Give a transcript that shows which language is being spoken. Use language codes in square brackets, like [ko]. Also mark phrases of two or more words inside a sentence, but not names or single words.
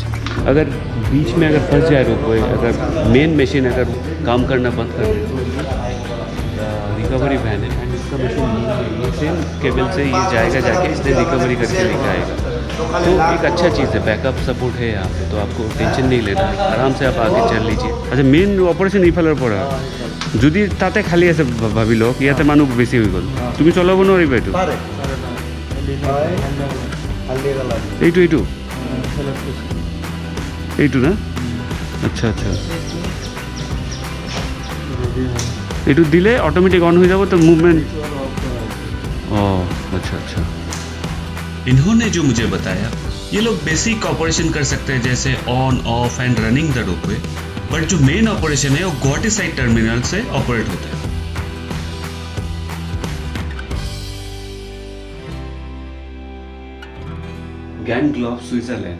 [hi] अगर बीच में अगर फंस जाए रोपवे, अगर [en] main machine [hi] अगर काम करना बंद कर दे तो [en] recovery van [hi] है एंड इसका मशीन ये [en] same cable [hi] से ये जाएगा, जाके इससे रिकवरी करके लेकर आएगा। तो एक अच्छा चीज़ है, [en] backup support [hi] है यहाँ पे, तो आपको टेंशन नहीं लेना, आराम से आप आगे चल लीजिए। [as] अच्छा, [en] main operation [as] इफाলৰ পৰা যদি তাতে খালী আছে ভাবি লওক, ইয়াতে মানুহ বেছি হৈ গ'ল, তুমি চলাব নোৱাৰিবা এইটো, এইটো এইটো না, [hi] अच्छा अच्छा, [as] এইটো দিলে [en] automatic on [as] হৈ যাব, তো মুভমেন্ট। [hi] अच्छा अच्छा। इन्होंने जो मुझे बताया, ये लोग [en] basic operation [hi] कर सकते हैं जैसे [en] on off and running the ropeway, [hi] बट जो [en] main operation [hi] है वो गुवाहाटी [en] side terminal [hi] से ऑपरेट होता है। गैंगग्लॉफ स्विट्जरलैंड।